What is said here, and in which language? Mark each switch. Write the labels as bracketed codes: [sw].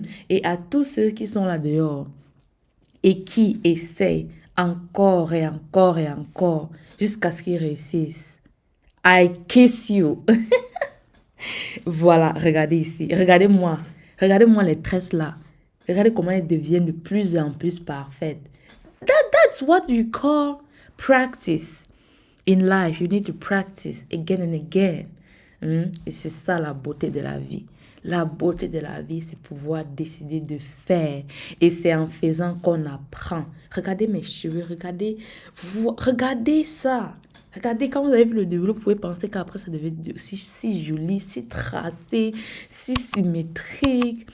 [fr] Et à tous ceux qui sont là dehors et qui essayent encore et encore et encore jusqu'à ce qu'ils réussissent. [en] I kiss you. [fr] Voilà, regardez ici. Regardez-moi. Regardez-moi les tresses là. Regardez comment elles deviennent de plus en plus parfaites. [en] That's what you call practice. In life, you need to practice again and again. [fr] Et c'est ça la beauté de la vie. La beauté de la vie, c'est pouvoir décider de faire. Et c'est en faisant qu'on apprend. Regardez mes cheveux, regardez ça. Regardez, quand vous avez vu le début, vous pouvez penser qu'après, ça devait être si joli, si tracé, si symétrique.